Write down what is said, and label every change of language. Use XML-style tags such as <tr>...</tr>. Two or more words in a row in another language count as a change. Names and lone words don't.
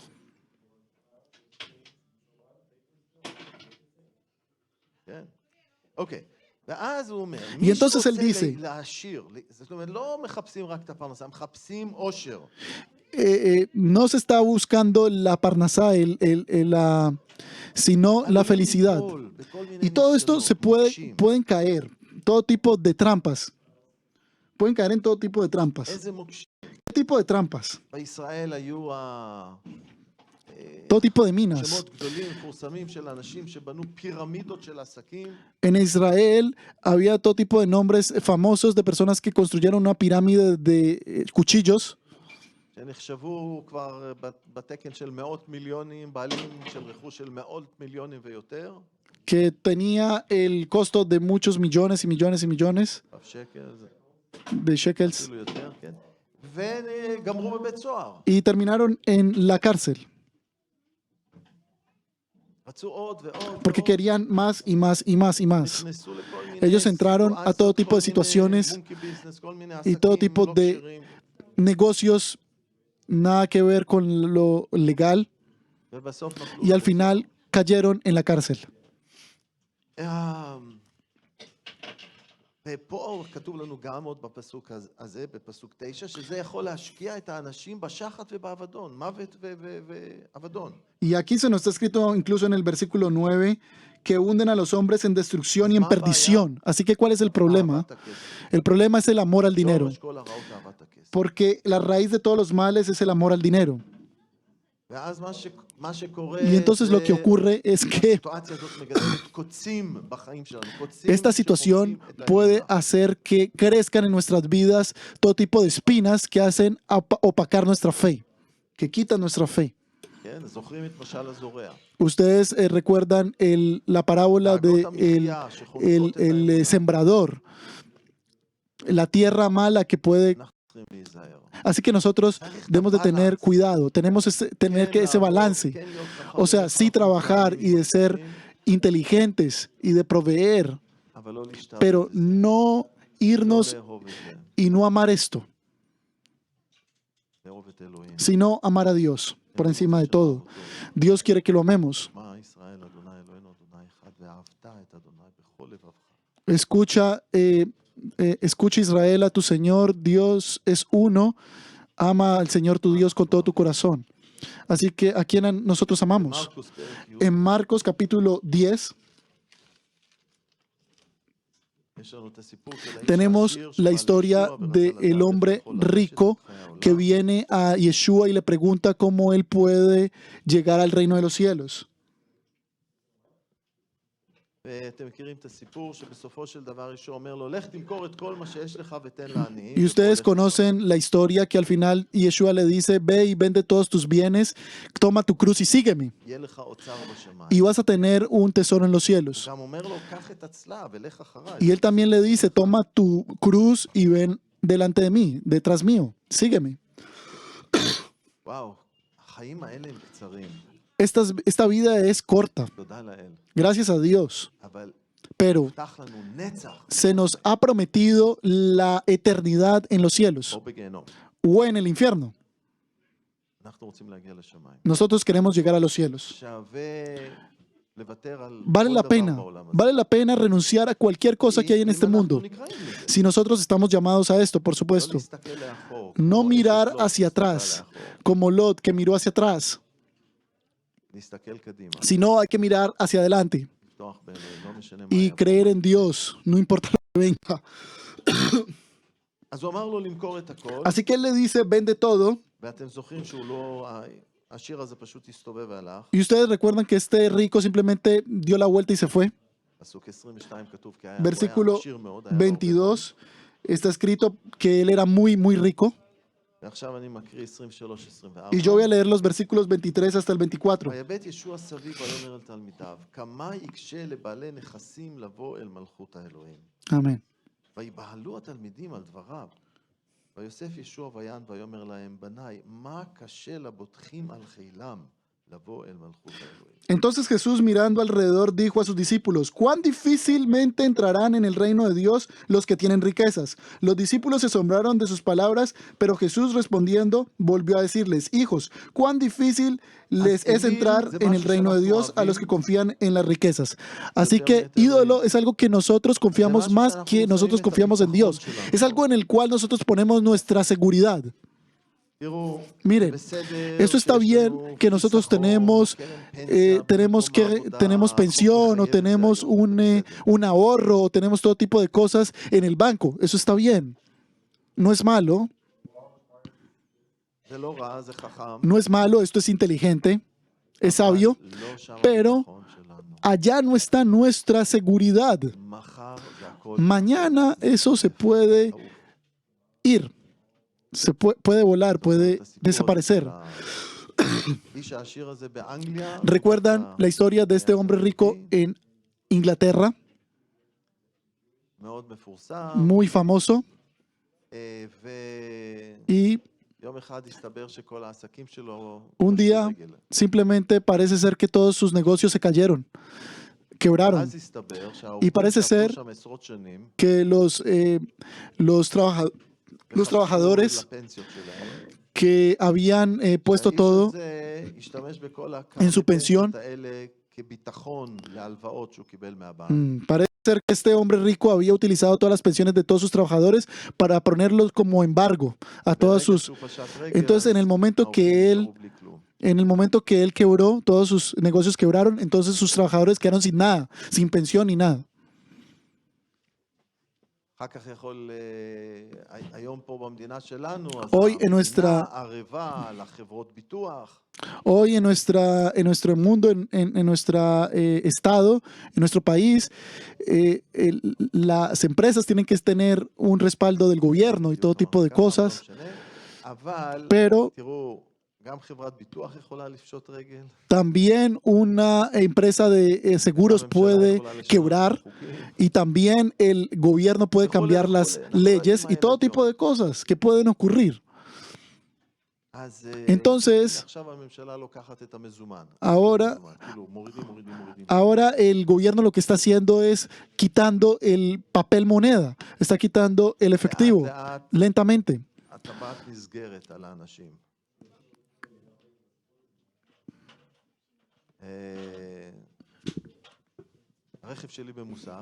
<es>Y entonces él dice, no se está buscando la parnasá, sino la felicidad. Y todo esto pueden caer, todo tipo de trampas. Pueden caer en todo tipo de trampas. ¿Qué tipo de trampas? todo tipo de minas.</es> <he>שמות גדולים, מפורסמים של אנשים שבנו פירמידות של עסקים.</he> <es>En Israel había todo tipo de nombres famosos de personas que construyeron una pirámide de cuchillos</es> <he>שנחשבו כבר בתקן של מאות מיליונים, בעלים של רכוש של מאות מיליונים ויותר.</he> <es>que tenía el costo de muchos millones y millones y millones</es> <he>שקל,</he> <es>de shekels</es> <he>אפילו יותר, כן. וגמרו בבית סוהר.</he> <es>y terminaron en la cárcel</es> <he>רצו עוד ועוד.</he> <es>porque querían más y más y más y más.</es> <he>נכנסו לכל מיני</he> <es>Ellos entraron a todo tipo de</es> <he>כל מיני</he> <es>situaciones</es> <en>monkey business,</en> <he>כל מיני</he> <es>y todo</es> <he>עסקים</he> <es>tipo</es> <he>לא</he> <es>de</es> <he>כשרים.</he> <es>negocios nada que ver con lo legal</es> <he>ובסוף נפלו</he> <es>y al</es> <he>בבית</he> <es>final cayeron en la cárcel.</es> <he>ופה כתוב לנו גם עוד בפסוק הזה, בפסוק 9, שזה יכול להשקיע את האנשים בשחת ובאבדון, מוות ואבדון.</he> <es>Y aquí se nos está escrito incluso en el versículo 9 que hunden a los hombres en destrucción y en perdición. Así que, ¿cuál es el problema?</es> <he>אהבת הכסף.</he> <es>El problema es el amor al dinero,</es> <he>שורש כל הרעות אהבת הכסף.</he> <es>porque la raíz de todos los males es el amor al dinero.</es> <he>ואז מה שקורה,</he> <es>Y entonces lo que ocurre es que</es> <he>הסיטואציה הזאת מגדלת קוצים בחיים שלנו, קוצים</he> <es>esta situación</es> <he>שחורשים את</he> <es>puede</es> <he>האמונה.</he> <es>hacer que crezcan en nuestras vidas todo tipo de espinas que hacen opacar nuestra fe, que quitan nuestra fe.</es> <he>כן, זוכרים את משל הזורע.</he> <es>Ustedes recuerdan la parábola de</es> <he>דאגות המחיה שחונקות את</he> <es>el</es> <he>האמונה.</he> <es>sembrador, la tierra mala que puede.</es> <he>אנחנו צריכים להיזהר.</he> <es>Así que nosotros debemos de tener cuidado, tenemos tener que ese balance.</es> <he>כן להיות חכמים,</he> <es>O sea, sí trabajar y de ser</es> <he>חכמים,</he> <es>inteligentes y de proveer,</es> <he>אבל לא להשתעבד</he> <es>pero</es> <he>בזה,</he> <es>no</es> <he>לא</he> <es>irnos</es> <he>לאהוב את זה,</he> <es>y no amar esto,</es> <he>לאהוב את אלוהים.</he> <es>sino amar a Dios por encima de todo. Dios quiere que lo amemos.</es> <he>שמע ישראל, אדוני אלוהינו, אדוני אחד, ואהבת את אדוני בכל לבבך.</he> <es>Escucha Israel a tu Señor, Dios es uno, ama al Señor tu Dios con todo tu corazón. Así que a quién nosotros amamos.</es> <he>מרקוס פרק י',</he> <es>En Marcos capítulo 10</es> <he>יש לנו את הסיפור של האיש</he> <es>tenemos</es> <he>העשיר</he> <es>la</es> <he>שבא</he> <es>historia</es> <he>לישוע ורצה לדעת</he> <es>del</es> <he>איך</he> <es>hombre</es> <he>יכול לרשת</he> <es>rico</es> <he>את חיי העולם.</he> <es>que viene a Yeshua y le pregunta cómo él puede llegar al reino de los cielos.</es> <he>ואתם מכירים את הסיפור שבסופו של דבר ישוע אומר לו, לך תמכור את כל מה שיש לך ותן לעניים.</he> <es>Y ustedes</es> <he>ובוא לך</he> <es>conocen la historia que al final Yeshua le dice, ve y vende todos tus bienes, toma tu cruz y sígueme.</es> <he>יהיה לך אוצר בשמיים.</he> <es>Y vas a tener un tesoro en los cielos.</es> <he>גם אומר לו, קח את הצלב ולך אחריי.</he> <es>Y él también le dice, toma tu cruz y ven delante de mí, detrás mío, sígueme.</es> <he>וואו, החיים האלה הם קצרים,</he> <es>Esta vida es corta,</es> <he>תודה לאל.</he> <es>gracias a Dios,</es> <he>אבל</he> <es>pero</es> <he>הובטח לנו נצח</he> <es>se nos ha prometido la eternidad en los cielos</es> <he>או בגיהנום.</he> <es>o en el infierno.</es> <he>אנחנו רוצים להגיע לשמיים.</he> <es>Nosotros queremos llegar a los cielos.</es> <he>שווה לוותר על</he> <es>Vale</es> <he>כל</he> <es>la</es> <he>דבר</he> <es>pena,</es> <he>בעולם הזה.</he> <es>vale la pena renunciar a cualquier cosa que hay en este</es> <he>אם אנחנו</he> <es>mundo.</es> <he>נקראים לזה.</he> <es>Si nosotros estamos llamados a esto, por</es> <he>לא</he> <es>supuesto,</es> <he>להסתכל לאחור,</he> <es>no</es> <he>כמו</he> <es>mirar</es> <he>אשת לוט</he> <es>hacia</es> <he>שהסתכלה</he> <es>atrás,</es> <he>לאחור.</he> <es>como Lot que miró hacia atrás,</es> <he>להסתכל קדימה,</he> <es>sino hay que mirar hacia adelante</es> <he>לפתוח באלוהים, לא משנה מה</he> <es>y</es> <he>יבוא.</he> <es>creer en Dios, no importa lo que venga.</es> <he>אז הוא אמר לו למכור את הכל,</he> <es>Así que él le dice, vende todo.</es> <he>ואתם זוכרים שהוא לא, השיר הזה פשוט הסתובב והלך.</he> <es>Y ustedes recuerdan que este rico simplemente dio la vuelta y se fue.</es> <he>פסוק 22 כתוב, כי הוא היה</he> <es>Versículo</es> <he>עשיר מאוד, היה לו הרבה מאוד.</he> <es>22 está escrito que él era muy, muy rico.</es> <he>ועכשיו אני מקריא 23, 24.</he> <es>Y yo voy a leer los versículos 23 hasta el 24.</es> <he>ויבט ישוע סביב ויאמר אל תלמידיו, כמה יקשה לבעלי נכסים לבוא אל מלכות האלוהים.</he> <es>Amén.</es> <he>ויבהלו התלמידים על דבריו. ויוסף ישוע ויען ויאמר להם, בניי, מה קשה לבוטחים על חילם לבוא אל מלכות האלוהים?</he> <es>Entonces Jesús mirando alrededor dijo a sus discípulos, ¿cuán difícilmente entrarán en el reino de Dios los que tienen riquezas? Los discípulos se asombraron de sus palabras, pero Jesús respondiendo volvió a decirles, hijos, ¿cuán difícil les es entrar en el reino de Dios a los que confían en las riquezas? Así que ídolo es algo que nosotros confiamos más que nosotros confiamos en Dios. Es algo en el cual nosotros ponemos nuestra seguridad.</es> <he>תראו,</he> <es>Miren,</es> <he>בסדר</he> <es>eso está</es> <he>שיש</he> <es>bien</es> <he>לנו</he> <es>que nosotros</es> <he>חיסכון,</he> <es>tenemos,</es> <he>קרן פנסיה,</he> <es>tenemos</es> <he>במקום העבודה,</he> <es>tenemos pensión o</es> <he>החוק מחייב את זה</he> <es>tenemos</es> <he>היום, זה בסדר.</he> <es>un ahorro o tenemos todo tipo de cosas en el banco. Eso está bien. No es malo,</es> <he>זה לא רע, זה חכם,</he> <es>no es malo, esto es inteligente, es sabio,</es> <he>אבל לא שם</he> <es>pero</es> <he>הביטחון שלנו.</he> <es>allá no está nuestra seguridad.</es> <he>מחר זה הכל</he> <es>Mañana eso se puede</es> <he>תעוף.</he> <es>ir, puede volar, puede</es> <he>את הסיפור הזה</he> <es>desaparecer.</es> <he>של האיש העשיר הזה באנגליה,</he> <es>¿Recuerdan la historia de este hombre rico en Inglaterra?</es> <he>מאוד מפורסם,</he> <es>Muy famoso.</es> <he>ויום</he> <es>Y</es> <he>אחד הסתבר שכל העסקים שלו</he> <es>un</es> <he>פשטו</he> <es>día</es> <he>רגל.</he> <es>simplemente parece ser que todos sus negocios se cayeron, quebraron.</es> <he>אז הסתבר</he> <es>Y</es> <he>שהעובדים</he> <es>parece</es> <he>שעבדו</he> <es>ser</es> <he>שם עשרות שנים,</he> <es>que los trabajadores</es> <he>וחסכו לפנסיות שלהם,</he> <es>que habían puesto</es> <he>האיש</he> <es>todo</es> <he>הזה השתמש בכל</he> <es>en su pensión.</es> <he>האלה כביטחון להלוואות שהוא קיבל מהבנק.</he> <es>Parece ser que este hombre rico había utilizado todas las pensiones de todos sus trabajadores para ponerlos como embargo a todas</es> <he>ברגע</he> <es>sus...</es> <he>שהוא פשט רגל,</he> <es>Entonces, en el momento</es> <he>העובדים</he> <es>que él,</es> <he>נשארו בלי כלום.</he> <es>en el momento que él quebró, todos sus negocios quebraron, entonces sus trabajadores quedaron sin nada, sin pensión ni nada.</es> <he>אחר כך יכול, היום פה במדינה שלנו, אז</he> <es>Hoy en</es> <he>המדינה</he> <es>nuestra-</es> <he>ערבה לחברות ביטוח,</he> <es>Hoy en nuestro mundo, en nuestro estado, en nuestro país, las empresas tienen que tener un respaldo del gobierno y todo tipo de</es> <he>ככה, לא</he> <es>cosas,</es> <he>משנה. אבל,</he> <es>pero</es> <he>תראו, גם חברת ביטוח יכולה לפשוט רגל.</he> <es>también una empresa de seguros</es> <he>הממשלה</he> <es>puede</es> <he>יכולה לשנות</he> <es>quebrar</es> <he>חוקים.</he> <es>y también el gobierno puede cambiar las leyes y todo tipo de cosas que pueden ocurrir.</es> <he>אז</he> <es>Entonces,</es> <he>עכשיו הממשלה לוקחת את המזומן.</he> <es>ahora-</es> <he>המזומן, כאילו, מורידים.</he> <es>Ahora el gobierno lo que está haciendo es quitando el papel moneda, está quitando el efectivo</es> <he>לאט לאט</he> <es>lentamente.</es> <he>הטבעת נסגרת על האנשים. הרכב שלי במוסך,</he>